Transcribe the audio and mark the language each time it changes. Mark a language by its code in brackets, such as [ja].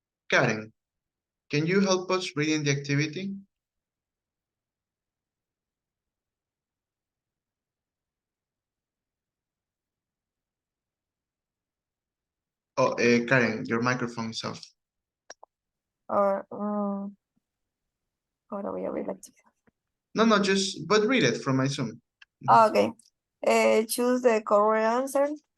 [en] Karen, can you help us reading the activity? Oh, Karen, your microphone is off. [es] Or ahora voy a abrir la actividad. [en] No, but read it from my Zoom. Okay. Choose the correct answer.